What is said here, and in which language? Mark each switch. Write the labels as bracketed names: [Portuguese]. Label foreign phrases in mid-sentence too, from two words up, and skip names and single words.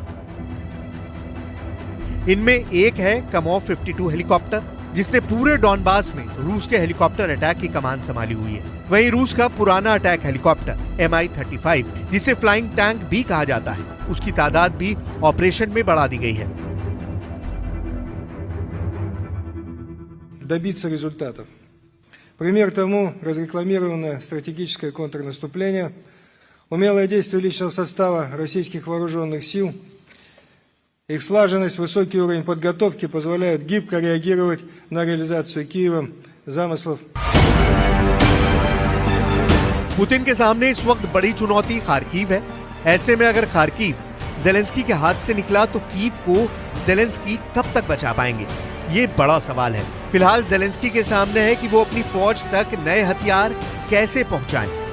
[Hindi] इनमें एक है कमोव 52 हेलीकॉप्टर, जिसने पूरे डॉनबास में रूस के [English] helicopter attack [Hindi] की कमान संभाली हुई है। वहीं रूस का पुराना [English] attack helicopter [Hindi] Mi-35, जिसे [English] flying tank [Hindi] भी कहा जाता है, उसकी तादाद भी ऑपरेशन में बढ़ा दी गई है। [Russian] Добиться результатов. Пример тому разрекламированное стратегическое контрнаступление, умелое действие личного состава российских вооруженных сил, их слаженность, высокий уровень подготовки позволяют гибко реагировать на реализацию Киевом замыслов. [Hindi] पुतिन के सामने इस वक्त बड़ी चुनौती खार्किव है। ऐसे में अगर खार्किव जेलेंस्की के हाथ से निकला तो कीव को जेलेंस्की कब तक बचा पाएंगे, ये बड़ा सवाल है। फिलहाल जेलेंस्की के सामने है कि वो अपनी फौज तक नए हथियार कैसे पहुंचाएं।